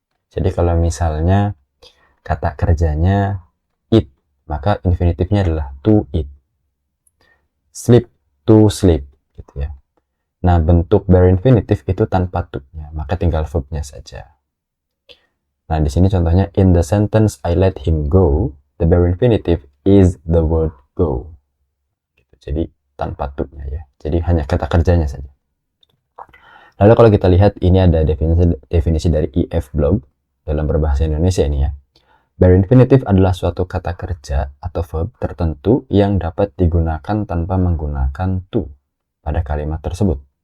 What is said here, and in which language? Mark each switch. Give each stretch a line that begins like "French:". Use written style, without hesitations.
Indonesian: Jadi kalau misalnya kata kerjanya eat, maka infinitifnya adalah to eat. Sleep, to sleep, gitu ya. Nah, bentuk bare infinitive itu tanpa to-nya, maka tinggal verbnya saja. Nah, di sini contohnya,
English: in the sentence I let him go, the bare infinitive is the word go.
Indonesian: Gitu. Jadi, tanpa to-nya ya. Jadi, hanya kata kerjanya saja. Lalu kalau kita lihat, ini ada definisi dari EF Blog dalam berbahasa Indonesia ini ya. Bare infinitive adalah suatu kata kerja atau verb tertentu yang dapat digunakan tanpa menggunakan to pada kalimat tersebut.